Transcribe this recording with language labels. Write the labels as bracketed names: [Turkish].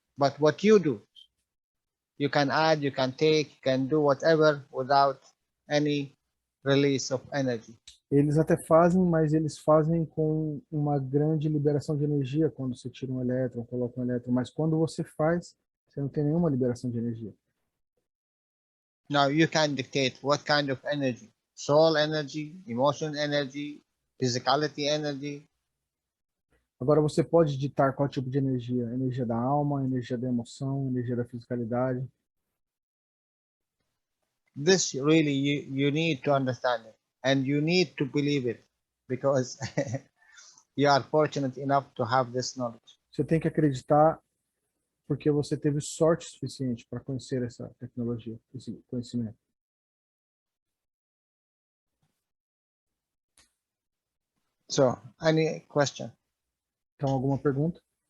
[English] But what you do, you can add, you can take, you can do whatever without any release of energy. [Portuguese] Eles até fazem, mas eles fazem com uma grande liberação de energia quando você tira um elétron, coloca um elétron. Mas quando você faz, você não tem nenhuma liberação de energia. [English] Now you can dictate what kind of energy: soul energy, emotion energy, physicality energy. [Portuguese] Agora você pode ditar qual tipo de energia: energia da alma, energia da emoção, energia da fisicalidade. [English] This really you need to understand it, and you need to believe it, because you are fortunate enough to have this knowledge. [Portuguese] Você tem que acreditar porque você teve sorte suficiente para conhecer essa tecnologia, esse conhecimento. [English] So, any question? [Portuguese] Então, alguma pergunta?